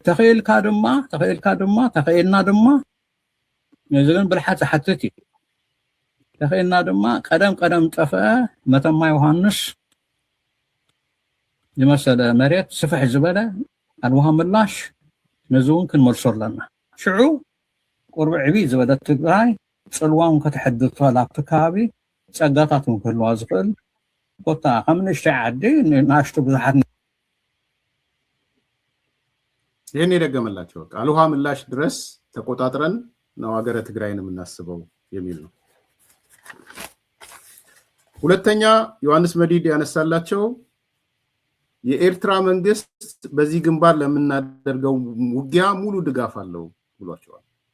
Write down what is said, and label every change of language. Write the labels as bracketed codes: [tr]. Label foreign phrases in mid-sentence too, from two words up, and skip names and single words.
[ti] ተኽኢልና ድማ እዚ ግን ብልሓት ዝሓትት እዩ ተኽኢልና ድማ ቀደም ጠፍአ መተማ ዮሃንስ ዝመሰለ መሬት ስፍሕ ዝበለ ኣልዋሃ ምላሽ ነዚ እውን ክንመልሶ ኣለና ሽዑ ቁርቢ ዕብይ ዝበለት ትግራይ ፅልዋን ከተሕድር ትኽእል ኣብቲ ከባቢ ፀጋታት እውን ክህልዋ ዝኽእል ቦታ ከም ንእሽተይ ዓዲ ንኣሽቱ ብዙሓት [am] ይህን የደገመላቸው በቃ አልውሃ ምላሽ ድረስ ተቆጣጥረን ነው ሀገረ ትግራይን የምናስበው የሚል ነው። ሁለተኛ ዮሐንስ መዲድ ያነሳላቸው የኤርትራ መንግስት በዚህ ግንባር ለምናደርገው ውጊያ ሙሉ ድጋፍ አለው ብሏቸዋል።